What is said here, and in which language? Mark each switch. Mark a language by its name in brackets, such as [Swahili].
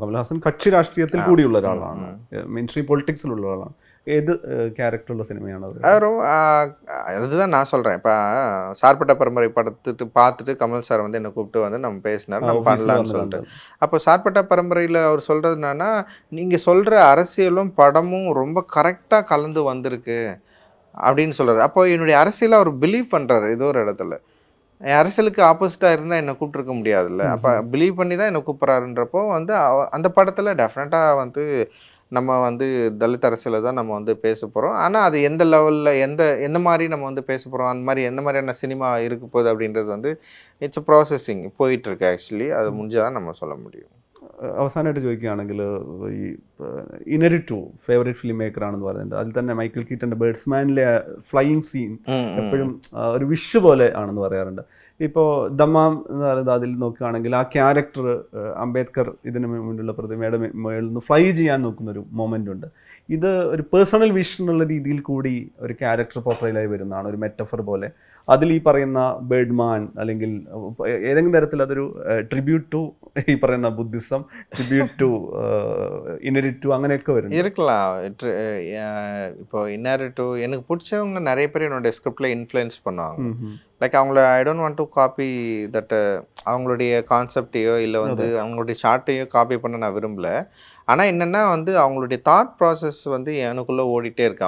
[Malayalam] കമൽഹാസൻ കക്ഷി രാഷ്ട്രീയത്തിൽ കൂടിയുള്ള ഒരാളാണ്, മെയിൻ സ്ട്രീം പൊളിറ്റിക്സിലുള്ള ഒരാളാണ്. ഏത് ക്യാരക്ടറുള്ള സിനിമയാണ് അത്? [Tamil] அது ரொம்ப அதுதான் நான் சொல்கிறேன். இப்போ சார்பட்ட பரம்பரை படத்துட்டு பார்த்துட்டு கமல் சார் வந்து என்னை கூப்பிட்டு வந்து நம்ம பேசினார், நம்ம பண்ணலான்னு சொல்லிட்டு. அப்போ சார்பட்ட பரம்பரையில் அவர் சொல்கிறது என்னன்னா, நீங்கள் சொல்கிற அரசியலும் படமும் ரொம்ப கரெக்டாக கலந்து வந்திருக்கு அப்படின்னு சொல்கிறார். அப்போ என்னுடைய அரசியலை அவர் பிலீவ் பண்ணுறாரு. ஏதோ ஒரு இடத்துல என் அரசியலுக்கு ஆப்போசிட்டாக இருந்தால் என்னை கூப்பிட்ருக்க முடியாதுல்ல. அப்போ பிலீவ் பண்ணி தான் என்னை கூப்பிட்றாருன்றப்போ வந்து அந்த படத்தில் டெஃபினட்டாக வந்து நம்ம வந்து தலித் அரசியலை தான் நம்ம வந்து பேச போகிறோம். ஆனால் அது எந்த லெவலில் எந்த மாதிரி நம்ம வந்து பேச போகிறோம், அந்த மாதிரி எந்த மாதிரியான சினிமா இருக்க போகுது அப்படின்றது வந்து [English] it's processing [Tamil] போயிட்டுருக்கு. ஆக்சுவலி அது முடிஞ்சால் தான் நம்ம சொல்ல முடியும். [Malayalam] അവസാനമായിട്ട് ചോദിക്കുകയാണെങ്കിൽ ഈ ഇനരി 2 ഫേവറേറ്റ് ഫിലിം മേക്കർ ആണെന്ന് പറയുന്നുണ്ട്. അതിൽ തന്നെ മൈക്കിൾ കീറ്റൻ്റെ ബേർഡ്സ്മാനിലെ ഫ്ലൈയിങ് സീൻ എപ്പോഴും ഒരു വിഷ് പോലെ ആണെന്ന് പറയാറുണ്ട്. ഇപ്പോൾ ദമാം എന്ന് പറയുന്നത് അതിൽ നോക്കുകയാണെങ്കിൽ ആ ക്യാരക്ടർ അംബേദ്കർ ഇതിന് മുന്നിലുള്ള പ്രതിമയുടെ മുകളിൽ നിന്ന് ഫ്ലൈ ചെയ്യാൻ നോക്കുന്നൊരു മൊമെൻ്റ് ഉണ്ട്. ഇത് ഒരു പേഴ്സണൽ വിഷൻ എന്നുള്ള രീതിയിൽ കൂടി ഒരു ക്യാരക്ടർ പോർട്രയിലായി വരുന്നതാണ്, ഒരു മെറ്റഫർ പോലെ. അതിൽ ഈ പറയുന്ന ബേർഡ്മാൻ അല്ലെങ്കിൽ ഏതെങ്കിലും തരത്തിൽ അതൊരു ട്രിബ്യൂട്ട് ടു ഈ പറയുന്ന ബുദ്ധിസം, ട്രിബ്യൂട്ട് ടു ഇനരി 2 അങ്ങനെയൊക്കെ വരും [Tamil] இருக்கலாம். இப்போ இன்னார் டூ எனக்கு பிடிச்சவங்க நிறைய பேர் என்னுடைய ஸ்கிரிப்டில் இன்ஃப்ளூயன்ஸ் பண்ணுவாங்க. லைக் அவங்கள [English] I don't want to copy that [Tamil] அவங்களுடைய கான்செப்டையோ இல்லை வந்து அவங்களுடைய ஷார்ட்டையோ காப்பி பண்ண நான் விரும்பலை. ஆனால் என்னென்னா வந்து அவங்களுடைய தாட் ப்ராசஸ் வந்து எனக்குள்ளே ஓடிட்டே இருக்கு.